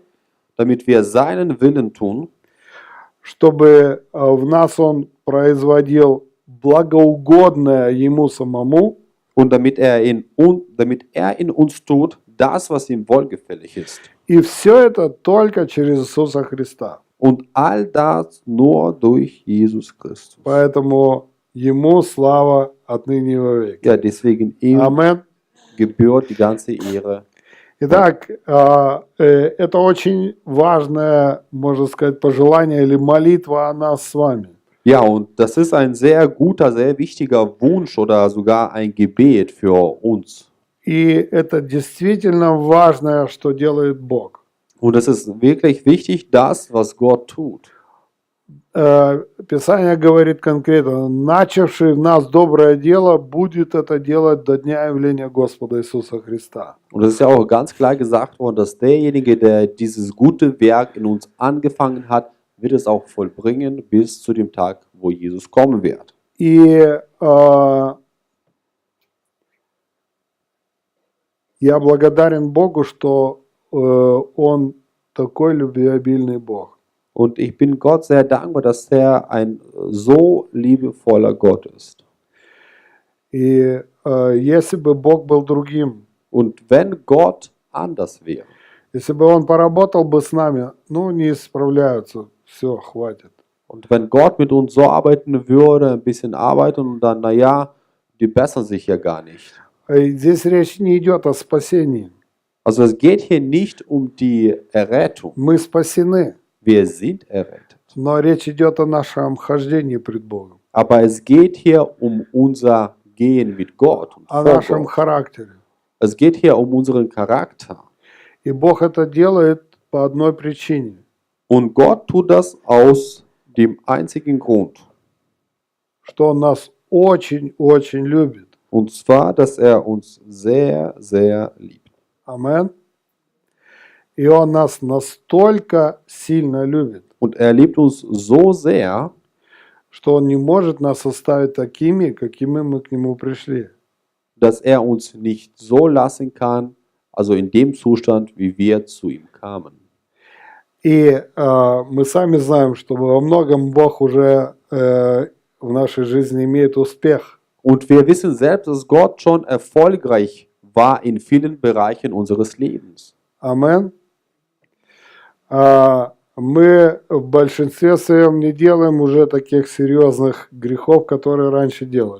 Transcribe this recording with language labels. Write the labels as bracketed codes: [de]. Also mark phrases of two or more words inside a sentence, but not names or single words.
[de] damit wir seinen Willen tun, [ru] чтобы в нас Он производил благоугодное Ему самому, [de] und damit er in uns tut, das, was ihm wohlgefällig ist. [ru] и все это только через Иисуса Христа. [de] Und all das nur durch Jesus Christus. [ru] Поэтому Ему слава отныне и вовеки. [de] Ja, deswegen ihm [ru] Амен. [de] gebührt die ganze Ehre. [ru] Итак, это очень важное, можно сказать, пожелание или молитва о нас с вами. [de] Ja, und das ist ein sehr guter, sehr wichtiger Wunsch oder sogar ein Gebet für uns. [ru] И это действительно важное, что делает Бог. [de] Und es ist wirklich wichtig, das, was Gott tut. [ru] Писание говорит конкретно, начавший в нас доброе дело, будет это делать до дня явления Господа Иисуса Христа. [de] Und es ist ja auch ganz klar gesagt worden, dass derjenige, der dieses gute Werk in uns angefangen hat, wird es auch vollbringen bis zu dem Tag, wo Jesus kommen wird. [ru] И я благодарен Богу, что Он такой любвеобильный Бог. [de] Und ich bin Gott sehr dankbar, dass er ein so liebevoller Gott ist. [ru] И если бы Бог был другим, [de] Und wenn Gott anders wäre, [ru] если бы Он поработал бы с нами, ну, не справляются, все, хватит. [de] und wenn Gott mit uns so arbeiten würde, ein bisschen arbeiten und dann, naja, die bessern sich ja gar nicht. [ru] Здесь речь не идет о спасении. [de] Also es geht hier nicht um die Errettung. [ru] Мы спасены, [de] Wir sind errettet. [ru] но речь идет о нашем хождении пред Богом, [de] Aber es geht hier um unser Gehen mit Gott. Und [ru] о [de] vor [ru] нашем [de] Gott. [ru] характере. [de] Es geht hier um unseren Charakter. [ru] И Бог это делает по одной причине, [de] Und Gott tut das aus dem einzigen Grund. [ru] что Он нас очень-очень любит. [de] Und zwar, dass er uns sehr, sehr liebt. [ru] Амен. И Он нас настолько сильно любит, [de] Und er liebt uns so sehr, [ru] что Он не может нас оставить такими, какими мы к Нему пришли. [de] dass er uns nicht so lassen kann, also in dem Zustand, wie wir zu ihm kamen. [ru] И мы сами знаем, что во многом Бог уже в нашей жизни имеет успех. [de] Und wir wissen selbst, dass Gott schon erfolgreich war in vielen Bereichen unseres Lebens. [ru] Амен. Мы в большинстве своем не делаем уже таких серьезных грехов, которые раньше делали.